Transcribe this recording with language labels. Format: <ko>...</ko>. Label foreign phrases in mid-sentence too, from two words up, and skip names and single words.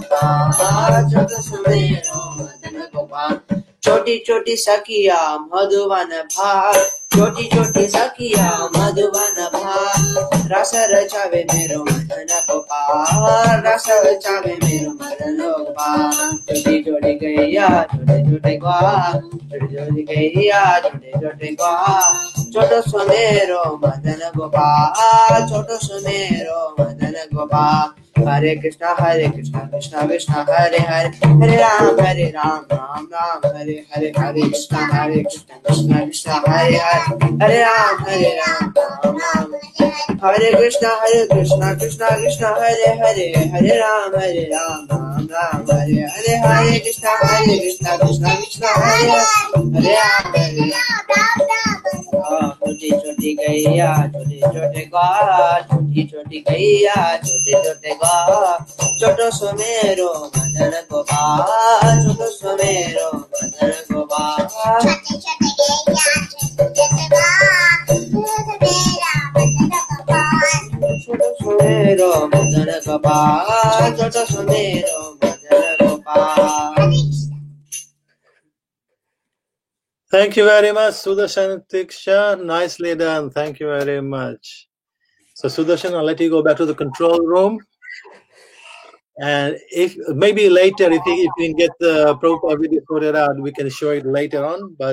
<hi>गोपाल छोटो सुमेरो मदन गोपाल छोटी छोटी सखिया मधुवन भाग छोटी छोटी सखिया मधुवन भाग रस रचावे मेरो मदन गोपाल रस रचावे मेरो मदन गोपाल छोटी छोटी गैया छोटे छोटे ग्वाल छोटी छोटी गैया छोटे छोटे ग्वाल छोटो सुमेरो मदन गोपाल छोटो सुमेरो मदन गोपाल हरे कृष्णा कृष्णा कृष्णा हरे हरे हरे राम राम राम हरे हरे हरे कृष्णा कृष्णा कृष्णा हरे हरे हरे राम राम राम हरे कृष्णा कृष्णा कृष्णा हरे हरे हरे राम राम राम हरे हरे हरे कृष्णा कृष्णा कृष्णा हरे हरे हरे छोटी छोटी गैया छोटे छोटे ग्वाल छोटी छोटी गैया छोटे छोटे ग्वाल छोटो सुमेरो मदन गोपाल छोटो सुमेरो मदन गोपाल छोटे छोटे गैया छोटे छोटे सुमेरो मदन गोपाल छोटो सुमेरो मदन गोपाल</hi> <en>Thank you very much, Sudarshan Tiksha. Nicely done. Thank you very much. So, Sudarshan, I'll let you go back to the control room. And if maybe later, if you can get the Prabhupada video sorted out, we can show it later on. But</en>